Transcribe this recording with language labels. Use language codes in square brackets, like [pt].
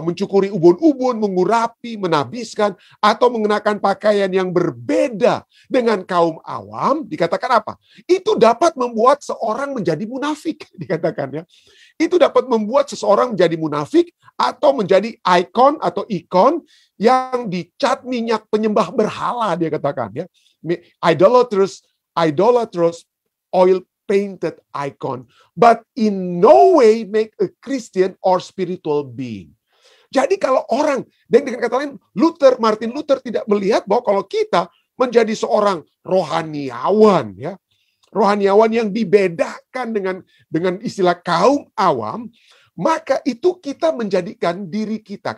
[id] Mencukuri ubun-ubun, mengurapi, menabiskan, atau mengenakan pakaian yang berbeda dengan kaum awam, dikatakan apa? Itu dapat membuat seorang menjadi munafik, dikatakan, ya. Itu dapat membuat seseorang menjadi munafik atau menjadi ikon atau ikon yang dicat minyak penyembah berhala, dia katakan, ya. [en] Idolatrous oil painted icon, but in no way make a Christian or spiritual being. [id] Jadi kalau orang, dan dengan kata lain, Martin Luther tidak melihat bahwa kalau kita menjadi seorang rohaniawan, ya, rohaniawan yang dibedakan dengan istilah kaum awam, maka itu kita menjadikan diri kita.